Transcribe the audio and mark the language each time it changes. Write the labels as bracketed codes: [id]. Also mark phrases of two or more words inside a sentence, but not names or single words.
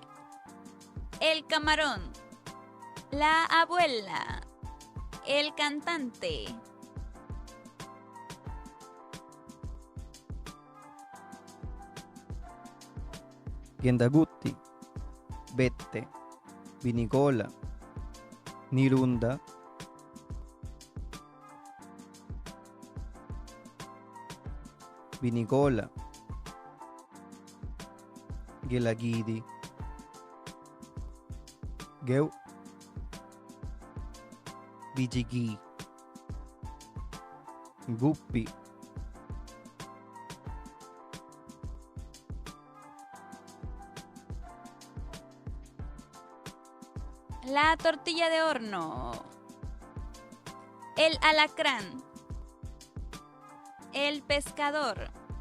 [es] El camarón. La abuela. El cantante. Gendagutti, Vette, Vinicola, Nirunda, Vinicola, Gelagidi, Geu, Vigigi, Guppi, La tortilla de horno. El alacrán. El pescador.